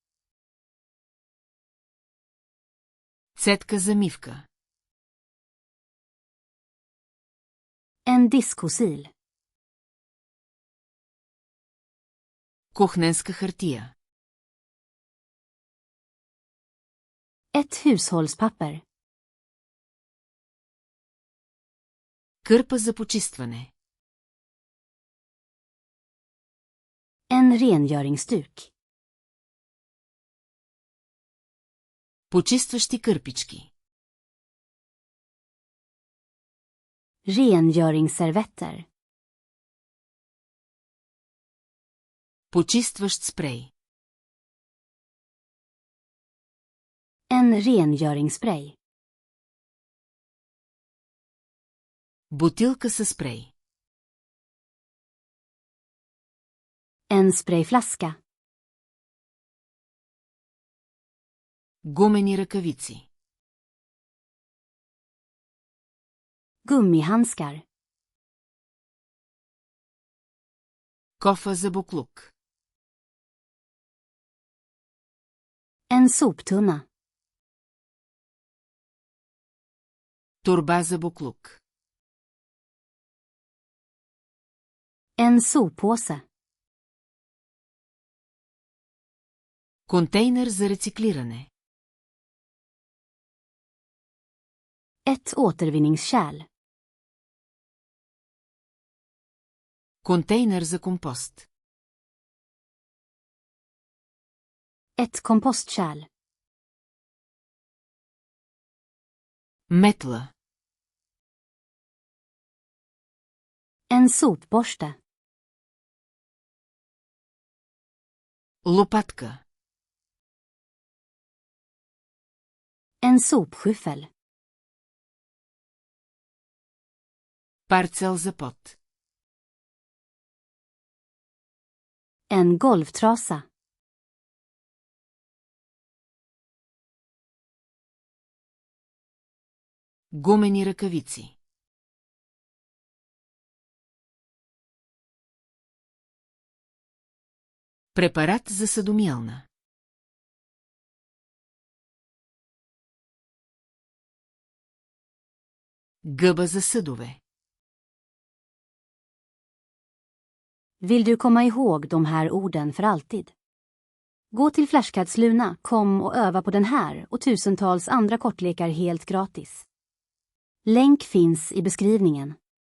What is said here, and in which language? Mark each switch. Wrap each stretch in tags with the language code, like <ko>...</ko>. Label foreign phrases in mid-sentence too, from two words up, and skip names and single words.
<bg>Цетка за мивка.</bg> <sv>En diskosil.</sv> <bg>Кухненска хартия.</bg> <sv>Ett hushållspapper.</sv> <bg>Кърпа за почистване.</bg> <sv>En rengöringsduk.</sv> <bg>Почистващи кърпички.</bg> <sv>Rengöringsservetter.</sv> <bg>Почистващ спрей.</bg> <sv>En rengöringsspray.</sv> <bg>Бутилка със спрей.</bg> <sv>En sprayflaska.</sv> <bg>Гумени ръкавици.</bg> <sv>Gummihandskar.</sv> <bg>Кофа за буклук.</bg> <sv>En soptunna.</sv> <bg>Торба за буклук.</bg> <sv>En soppåse.</sv> <bg>Контейнер за рециклиране.</bg> <sv>Ett återvinningskärl.</sv> <bg>Контейнер за компост.</bg> <sv>Ett kompostkärl.</sv> <bg>Метла.</bg> <sv>En sopborste.</sv> <bg>Лопатка.</bg> <sv>En sopskyffel.</sv> <bg>Парцел за пот.</bg> <sv>En golvtrasa.</sv> <bg>Гумени ръкавици. Препарат за съдомиялна. Гъба за съдове.</bg> <sv>Vill du komma ihåg de här orden för alltid? Gå till Flashcards.Luna.com och öva på den här och tusentals andra kortlekar helt gratis. Länk finns i beskrivningen.</sv>